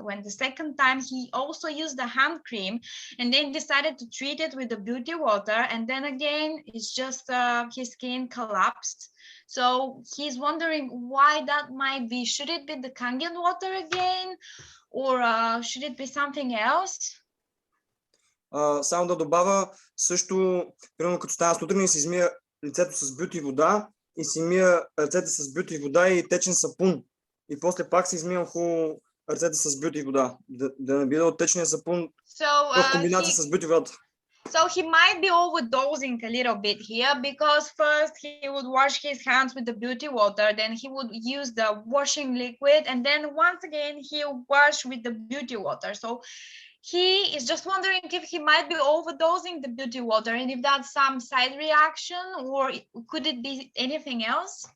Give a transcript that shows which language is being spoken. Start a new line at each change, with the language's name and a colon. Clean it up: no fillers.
English: When the second time he also used the hand cream and then decided to treat it with the beauty water, and then again it's just his skin collapsed. So he's wondering why that might be. Should it be the Kangen water again, or should it be something else?
Bulgarian: Само да добавя също, примерно като стана сутрин и си измия лицето с бюти вода и си мия ръцете с бюти вода и течен сапун. И после пак си измивам хубаво ръцете с бюти вода. Да не биде от течния сапун в комбинация с бюти водата.
English: So he might be overdosing a little bit here because first he would wash his hands with the beauty water, then he would use the washing liquid, and then once again he'll wash with the beauty water. So he is just wondering if he might be overdosing the beauty water and if that's some side reaction or could it be anything else?